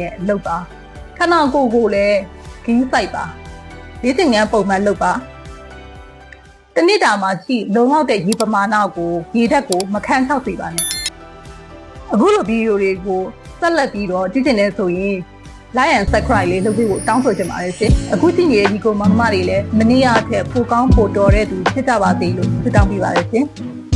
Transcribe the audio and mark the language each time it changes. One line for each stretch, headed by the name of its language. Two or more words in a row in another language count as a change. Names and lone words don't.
Burmese: နဲ့လုပ်ပါ။ခန္ဓာကိုယ်ကိုလည်းဂင်းဆိုင်ပါ။လေ့ကျင့်ခန်းပုံမှန်လုပ်ပါ။တနေ့တာမှာရှိလုံလောက်တဲ့ရေပမာဏကိုရေဓာတ်ကိုမခန်းချောက်စေပါနဲ့။အခုလိုဗီဒီယိုတွေကိုဆက်လက်ပြီးတော့ကြည့်ချင်တယ်ဆိုရင်
English: like and subscribe
Burmese: လေးလုပ်ပြီးတောင်းဆိုချင်ပါတယ်ရှင်အခုကြည့်နေတဲ့ဒီကိုမောင်နှမတွေလည်းမနေ့ကထက်ပိုကောင်းပိုတော်တဲ့သူဖြစ်ကြပါစေလို့ဆုတောင်းပေးပါတယ်ရှင်